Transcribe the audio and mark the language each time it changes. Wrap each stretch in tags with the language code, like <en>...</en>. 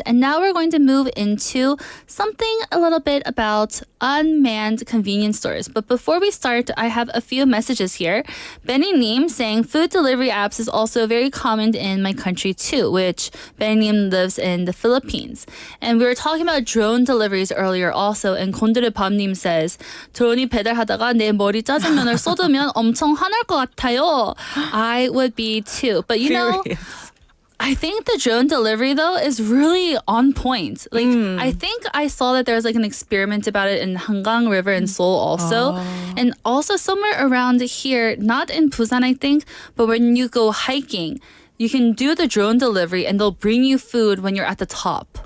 <en>And now we're going to move into something a little bit about unmanned convenience stores. But before we start, I have a few messages here. Benny Neem saying food delivery apps is also very common in my country too, which Benny Neem lives in the Philippines. And we were talking about drone deliveries earlier also, and 곤드레 밤님 says</en> <ko>드론이 배달하다가 내 머리 짜장면을 쏟으면 엄청 화날 것 같아요.</ko> <en>I would be too. But you know, I think the drone delivery though is really on point. Like I think I saw that there was like an experiment about it in Hangang River in Seoul also. And also somewhere around here, not in Busan I think, but when you go hiking, you can do the drone delivery and they'll bring you food when you're at the top.</en>